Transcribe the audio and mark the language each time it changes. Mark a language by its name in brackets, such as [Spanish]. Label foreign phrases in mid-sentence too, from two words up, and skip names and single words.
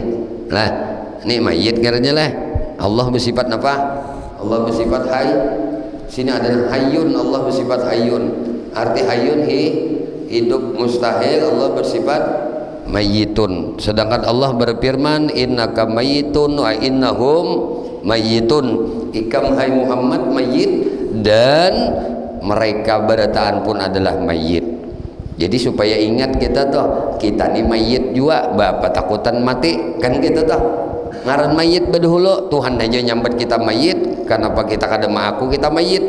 [Banjar] Lah, ini mayit karena lah. [Indonesian] Allah bersifat apa? Allah bersifat hayy. Sini ada hayyun, Allah bersifat hayyun. Arti hayyun hidup mustahil, Allah bersifat mayyitun. Sedangkan Allah berfirman [Arabic] إنك ميت وإنهم ميت. [Banjar] Ikam hai Muhammad mayyit dan mereka berataan pun adalah mayyit. Jadi supaya ingat kita nih mayyit juga, bapak takutan mati kan kita ngaran mayyit bedahulu. Tuhan aja nyambat kita mayyit. Kenapa kita kada maaku kita mayit?